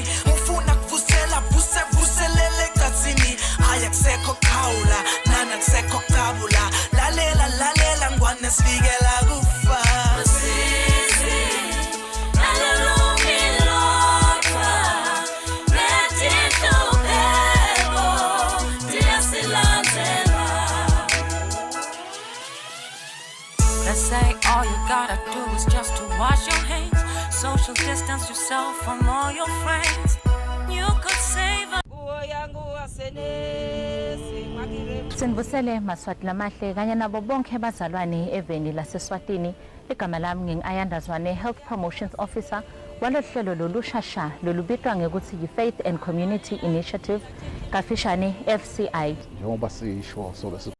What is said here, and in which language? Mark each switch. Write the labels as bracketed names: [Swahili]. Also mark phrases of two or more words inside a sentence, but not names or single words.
[Swati] ufuna kuvusela vuselele katsini ayakusekho khawula nana kusekho kabula lalela ngwane sivikela kufa [English] Say all you gotta do is just to wash your hands, social distance yourself from all your friends. You could save a [Swati] Sinibusele Maswati lamahle kanye nabo bonke abazalwane eveni laseswatini igama lami ngingayandazwane [English] Health Promotions Officer [Swati] walohlelo lolushasha lolubitwa ngekuthi Faith and Community Initiative kafishane FCI. Njengoba sisho so